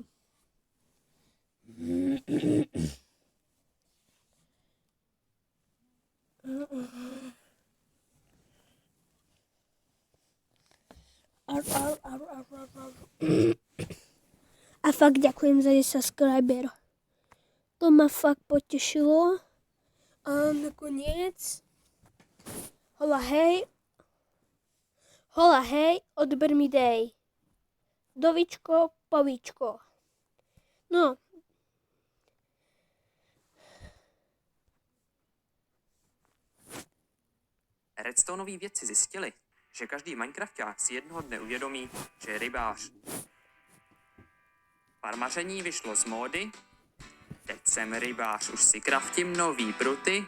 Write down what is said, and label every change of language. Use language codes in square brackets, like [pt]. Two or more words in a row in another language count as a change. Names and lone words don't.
[sk] A fakt ďakujem za 10 subscriber. To ma fakt potešilo. A nakoniec hola hej, odber mi dej. Dovičko, povíčko. No. [cs] Redstoneoví vědci zjistili, že každý Minecrafták si jednoho dne uvědomí, že je rybář. Farmaření vyšlo z módy, teď jsem rybář, už si kraftím nový pruty.